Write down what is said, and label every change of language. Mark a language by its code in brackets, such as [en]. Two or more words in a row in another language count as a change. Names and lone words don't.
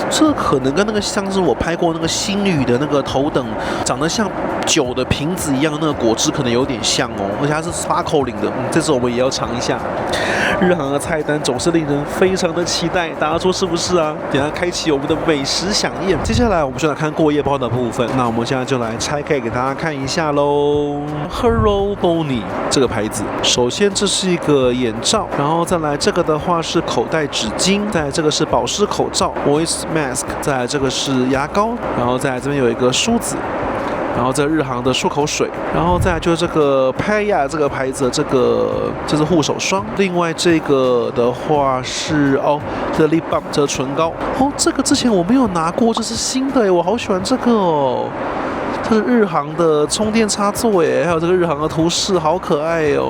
[zh] 這可能跟那個像是我拍過那個星宇的那個頭等長得像酒的瓶子一樣的那個果汁，可能有點像哦，而且它是 Sparkling 的。這次我們也要嘗一下。日航的菜單總是令人非常的期待，大家說是不是啊？等下開啟我們的美食饗宴。接下來我們就來看過夜包的部分，那我們現在就來拆開給大家看一下嘍。Hero Boni 這個牌子，首先這是一個眼罩，然後再來這個的話是口袋紙巾，再來這個是保濕口罩 Voice Mask， 再來這個是牙膏，然後再來這邊有一個梳子。然後這日航的漱口水，然後再來就是這個 Paya 這個牌子的這是護手霜，另外這個的話是這 [en] Lip Balm [zh] 這個唇膏哦，這個之前我沒有拿過，這是新的耶，我好喜歡這個哦，這是日航的充電插座耶，還有這個日航的圖示，好可愛哦。